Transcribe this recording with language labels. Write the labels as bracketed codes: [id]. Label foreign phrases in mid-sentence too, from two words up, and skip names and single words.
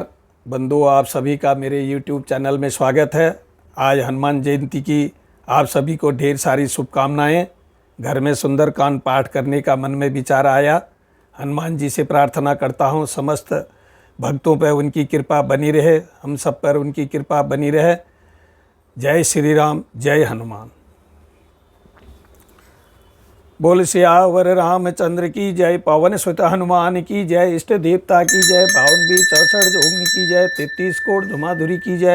[hi] बंधुओं, आप सभी का मेरे YouTube चैनल में स्वागत है। आज हनुमान जयंती की आप सभी को ढेर सारी शुभकामनाएं। घर में सुंदरकांड पाठ करने का मन में विचार आया। हनुमान जी से प्रार्थना करता हूं समस्त भक्तों पर उनकी कृपा बनी रहे, हम सब पर उनकी कृपा बनी रहे। जय श्री राम, जय हनुमान। बोल सियावर रामचंद्र की जय, पवन सुत हनुमान की जय, इष्ट देवता की जय, बावन भी 64 जोगनी की जय, 33 कोट धुमाधुरी की जय।